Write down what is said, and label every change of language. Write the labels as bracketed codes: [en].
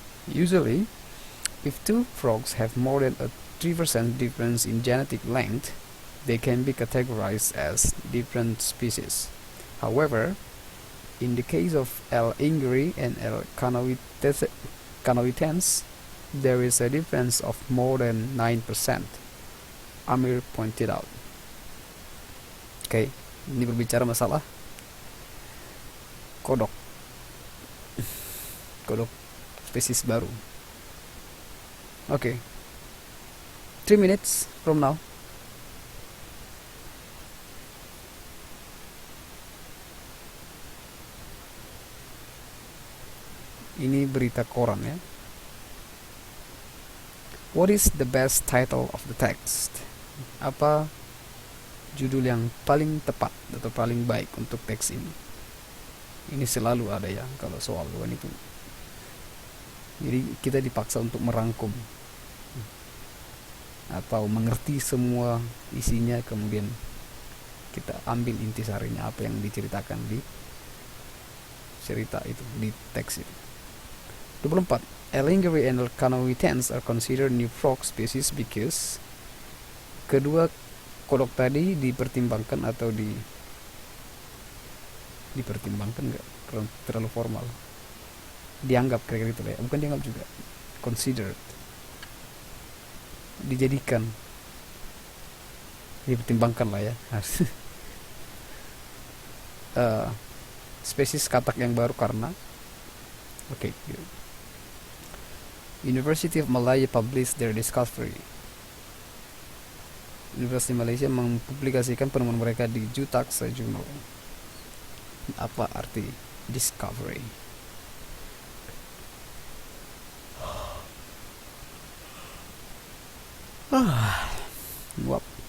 [en] Usually, if 2 frogs have more than a 3% difference in genetic length, they can be categorized as different species. However, in the case of L. ingri and L. canoitense, there is a difference of more than 9%, Amir pointed out. [id] Oke, ini berbicara masalah kodok spesies baru. [en] Oke. 3 minutes from now. [id] Ini berita koran ya. [en] What is the best title of the text? [id] Apa judul yang paling tepat atau paling baik untuk teks ini? Ini selalu ada ya kalau soal itu. Jadi kita dipaksa untuk merangkum atau mengerti semua isinya, kemudian kita ambil intisarinya apa yang diceritakan di cerita itu, di teks itu. [en] 24. L. ingri and L. canoitense are considered new frog species because [id] kedua kodok tadi dipertimbangkan atau dipertimbangkan nggak, terlalu formal, dianggap kira-kira itu lah ya, bukan dianggap juga, considered, dijadikan, dipertimbangkan lah ya. Eh, spesies katak yang baru karena oke. [en] University of Malaya published their discovery. [id] Universitas Malaysia mempublikasikan penemuan mereka di Jutaaksa Journal. Apa arti discovery? Wap.